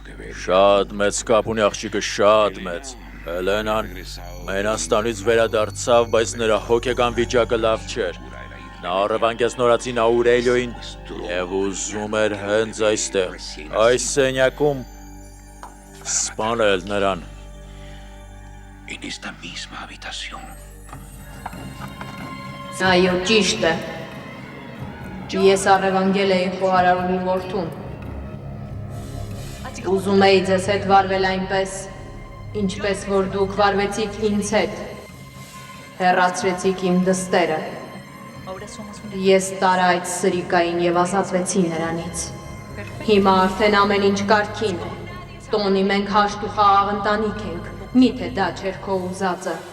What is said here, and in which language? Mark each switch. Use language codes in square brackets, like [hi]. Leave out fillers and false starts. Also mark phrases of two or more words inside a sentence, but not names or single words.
[hy] Շատ մեծ կապ ունի աղջիկը, շատ մեծ։ Հելենան Մենաստանից վերադարձավ, բայց նրա հոգեկան վիճակը լավ չէր։ Նա առևանգեց նորածին Աուրելիոին և ուզում էր հենց այստեղ, այս սենյակում սպանել նրան։ [es] En esta misma habitación. [hy] Այո, ճիշտ է։ Ես առևանգել էի խոհարարունի որդուն։ Ուզում էի ձեզ հետ վարվել այնպես, ինչպես որ դուք վարվեցիք ինձ հետ։ Հեռացրեցիք իմ դստերը։ Ես տարա այդ սրիկային և ազատվեցի նրանից։ Հիմա արդեն ամեն ինչ կարգին է։ Տոնի մենք հաշտ ու խաղաղ ընտանիք ենք։ Միթե դա չէր քո ուզածը։